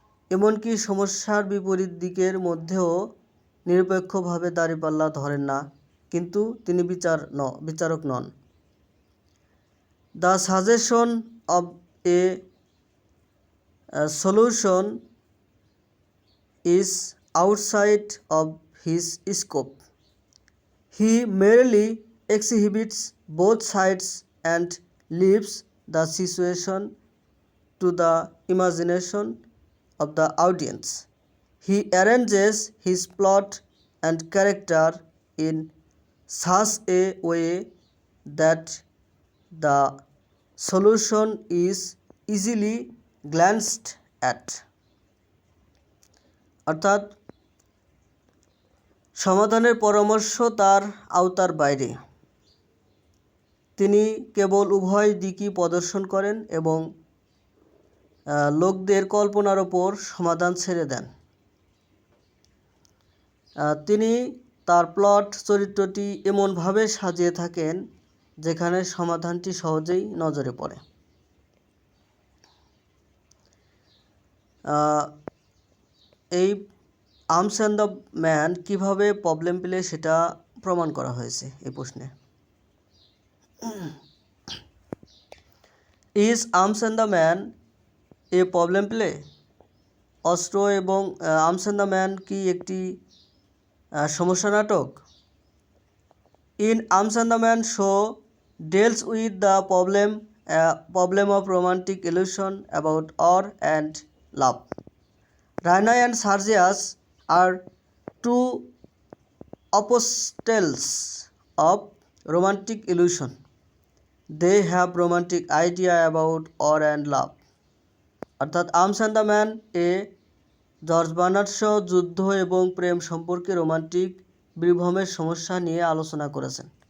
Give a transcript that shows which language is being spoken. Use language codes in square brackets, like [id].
[bn] এমনকি সমস্যার বিপরীত দিকের মধ্যেও নিরপেক্ষভাবে দাঁড়িপাল্লা ধরেন না, কিন্তু তিনি বিচারক নন। [en] The suggestion of a solution is outside of his scope. He merely exhibits both sides and leaves the situation to the imagination of the audience. He arranges his plot and character in such a way that the solution is easily glanced at. [bn] অর্থাৎ সমাধানের পরামর্শ তার আওতার বাইরে। তিনি কেবল উভয় দিকই প্রদর্শন করেন এবং লোকদের কল্পনার ওপর সমাধান ছেড়ে দেন। তিনি তার প্লট চরিত্রটি এমনভাবে সাজিয়ে থাকেন যেখানে সমাধানটি সহজেই নজরে পড়ে। এই আর্মস অ্যান্ড দ্য ম্যান কীভাবে প্রবলেম প্লে সেটা প্রমাণ করা হয়েছে এই প্রশ্নে। [en] Is arms and the man a problem play? [bn] অস্ত্র এবং আর্মস অ্যান্ড দ্য ম্যান কি একটি সমস্যা নাটক? [en] In arms and the man Shaw deals with the problem of romantic illusion about awe and love. Raina and Sergius are two apostles of romantic illusion. They have romantic idea about awe and love. [bn] অর্থাৎ arms and the man a George Bernard Shaw যুদ্ধ এবং প্রেম সম্পর্কে romantic বিভ্রমের সমস্যা নিয়ে আলোচনা করেছেন।